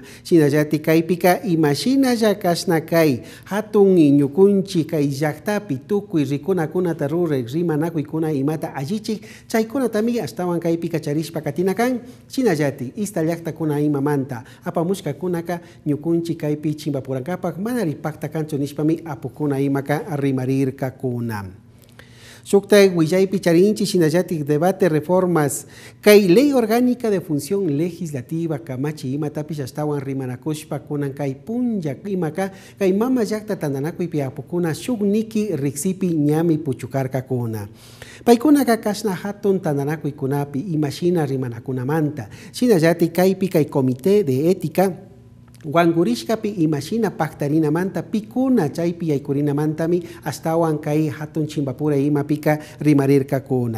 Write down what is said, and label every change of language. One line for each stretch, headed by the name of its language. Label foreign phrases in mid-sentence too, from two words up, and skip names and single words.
Quechua: Sinayati kaypika imashina ya kasna kay hatun ñukunchi kay llaktapi tukuy rikunakunata ruray rimanakuykuna imata allichik chaykunatami astawan kaypika charishpa katinakan sinallati ista llaktakuna imamanta apamushkakunaka ñukunchi kaypi chimbapurankapaq mana ripakta kanchu nishpami apukuna imaka rimarirkakuna. Suktay willaypi charinchi sinallatik
Spanish: debate reformas
Quechua: kay
Spanish: ley orgánica de función legislativa
Quechua: kamachi imatapish astawan rimanakushpa kunan kay punja imaka kay mama llakta tandanakuypi apukuna shugniki riksipi ñami puchukarkakuna. Paykunaka kasna hatun tandanakuykunapi imashina rimanakunamanta sinallati kaypi kay
Spanish: comité de ética
Quechua: Wangurishkapi imashina paktarinamanta pikuna chaypi yaykurinamantami astawan kay hatun chimbapura imapika rimarirkakuna.